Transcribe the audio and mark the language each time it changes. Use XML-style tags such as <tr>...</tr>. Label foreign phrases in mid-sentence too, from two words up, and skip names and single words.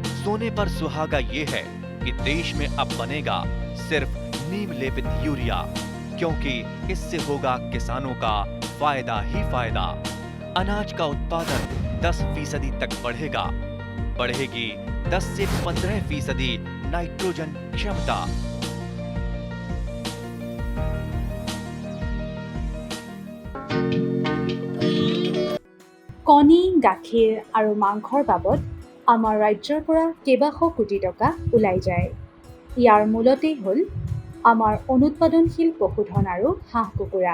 <hi>सोने पर सुहागा ये है कि देश में अब बनेगा सिर्फ नीम लेपित यूरिया, क्योंकि इससे होगा किसानों का फायदा ही फायदा। अनाज का उत्पादन 10% तक बढ़ेगा। बढ़ेगी 10 से 15% नाइट्रोजन क्षमता।</hi> <as>কণী, গাখীৰ আৰু মাংসৰ বাবদ আমাৰ ৰাজ্যৰ পৰা কেইবাশ কোটি টকা ওলাই যায়। ইয়াৰ মূলতেই হ'ল আমাৰ অনুৎপাদনশীল পশুধন আৰু হাঁহ কুকুৰা।</as>